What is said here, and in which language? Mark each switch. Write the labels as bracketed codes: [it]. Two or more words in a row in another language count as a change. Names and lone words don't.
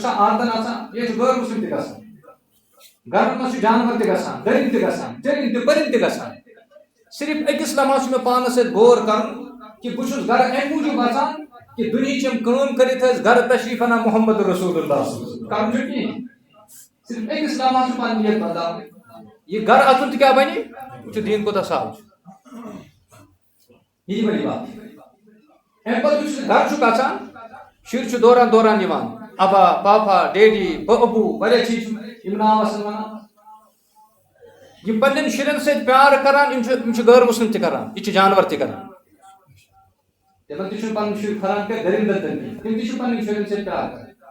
[ks] چھُسا عادتن اژان یہِ چھُ غٲر مسلم تہِ گژھان گرن منٛز چھُ جانور تہِ گژھان دٔرِنۍ تہِ گژھان چٔرِنۍ تہِ پٔرِنۍ تہِ گژھان صرف أکِس لمحس چھُ مےٚ پانس سۭتۍ غور کرُن کہ بہٕ چھُس گرٕ امہِ موٗجوٗب اژان کہ دُنہِچ یِم کٲم کٔرِتھ ٲسۍ گرٕ تشریٖف انان محمد رسول اللہ کرُن چھُ کِہیٖنۍ صرف أکِس لمحس چھُ پنٕنۍ نیت بدلاوٕنۍ یہ گھر اژُن تہِ کیٛاہ بنہِ وٕچھِو دیٖن کوٗتاہ سہل چھُ [ur] یہ بڑی بات [ks] امہِ پتہٕ یُس گھر چھُکھ اژان شُرۍ چھِ دوران دوران یِوان ابا پاپا ڈیڈی ابوٗ واریاہ چیٖز چھِ یِم ناو آسان ونان یہ پنن شرین سۭتۍ پیار کران یِم چھِ غٲر مسلم تہِ کران یہِ چھِ جانور تہِ کران تِمن تہِ چھُنہٕ پنُن شُر کھران کینٛہہ دٔرِندن تہِ کینٛہہ تِم تہِ چھِ پنٕنۍ شُرین سۭتۍ پیار کران